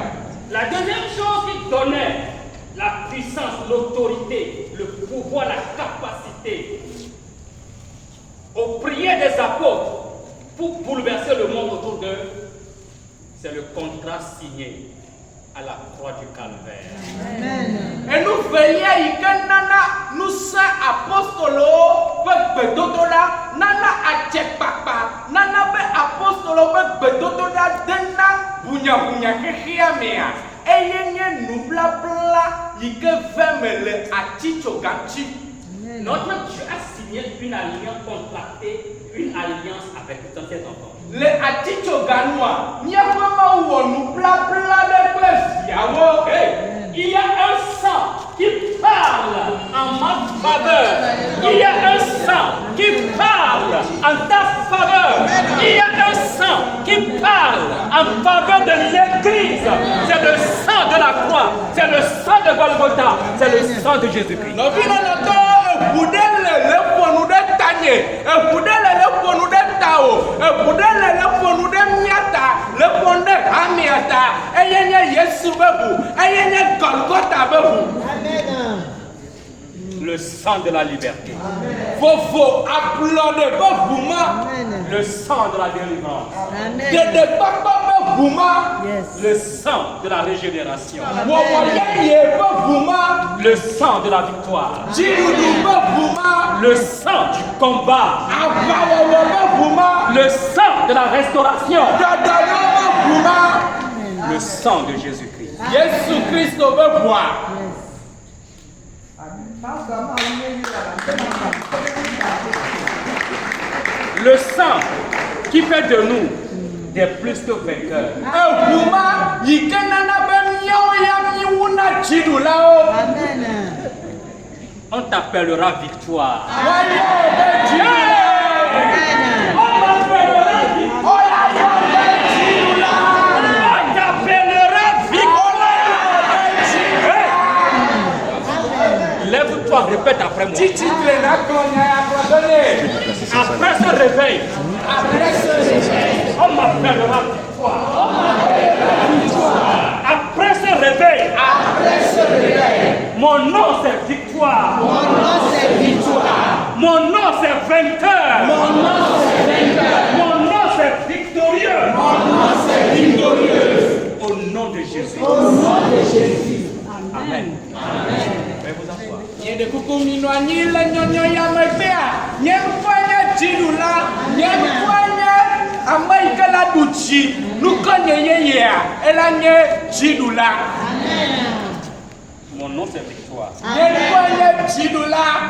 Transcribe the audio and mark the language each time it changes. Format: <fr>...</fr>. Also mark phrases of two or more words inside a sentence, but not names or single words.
<fr>La deuxième chose qui donnait la puissance, l'autorité, le pouvoir, la capacité aux prières des apôtres pour bouleverser le monde autour d'eux, c'est le contrat signé à la croix du Calvaire. Amen. Et nous veillons à nous saints apôtres</fr> <ee>ƒe gbedodoɖa nana adzekpakpa nana be apostolo ƒe gbedodoɖa dena ʋunyaʋunya xexea mea eye nye nubabla yi ke ve me le atitsoga ŋuti.</ee> <fr>Notre Dieu a signé une alliance contractée, une alliance avec tous ses enfants.</fr> <ee>Le atitsoga nua míaƒe Mawu wɔ nubabla ɖe kple viawo.</ee> <fr>Il y a un sang qui parle en ma faveur. Il y a un sang qui parle en ta faveur. Il y a un sang qui parle en faveur de l'Église. C'est le sang de la croix. C'est le sang de Golgotha. C'est le sang de Jésus-Christ.</fr> <ee>Eʋu ɖe le ƒonu ɖe tanye, eʋu ɖe le ƒonu ɖe tawò, eʋu ɖe le ƒonu ɖe mía ta, le ƒonu ɖe hamia ta, eye nye Yesu ƒe ʋu, eye nye Golgotha ƒe ʋu.</ee> <fr>Le sang de la liberté.</fr> <ee>Vovo ablɔɖe ƒe ʋu ma.</ee> <fr>Le sang de la délivrance.</fr> <ee>Ɖeɖekpakpɔ ƒe ʋu ma.</ee> <fr>Le sang de la régénération.</fr> <ee>Wɔwɔ yeye ƒe ʋu ma.</ee> <fr>Le sang de la victoire.</fr> <ee>Dziɖuɖu ƒe ʋu ma.</ee> <fr>Le sang du combat.</fr> <ee>Aʋawɔwɔ ƒe ʋu ma.</ee> <fr>Le sang de la restauration.</fr> <ee>Ɖɔɖɔɖɔ ƒe ʋu ma.</ee> <fr>Le sang de Jésus-Christ.</fr> <ee>Yesu Kristo ƒe ʋua.</ee> <fr>Le sang qui fait de nous des plus que vainqueurs.</fr> <ee>Eʋu ma yi ke nana be míawo ya míwuna dziɖulawo.</ee> <fr>On t'appellera victoire.</fr> <ee>Woayɔ be dziɖula.</ee> <fr>On m'appellera victoire.</fr> <ee>Woayɔ be dziɖula.</ee> <fr>On t'appellera victoire. Lève-toi, répète après moi.</fr> <ee>Tititle na kplɔnya ya kplɔ do nɛ.</ee> <fr>Après ce réveil, Après ce réveil. on m'appellera victoire. Après ce réveil, Après ce réveil. mon nom c'est victoire. Mon nom c'est victoire. Mon nom c'est vainqueur. Mon nom c'est vainqueur. Mon nom c'est victorieux. Mon nom c'est victorieux. Au nom de Jésus. Au nom de Jésus. Amen. Veuillez vous asseoir.</fr> <ee>Nye de kuku mi nɔ anyi le nyɔnyɔ ya megbea, nye ŋkɔe nye dziɖula, nye ŋkɔe nye ame yi ke la ɖu tsi, nukɔ nye yeyea, ela nye dziɖula.</ee> <fr>Mon nom c'est victoire.</fr> <ee>Nye ŋkɔe nye dziɖula.</ee>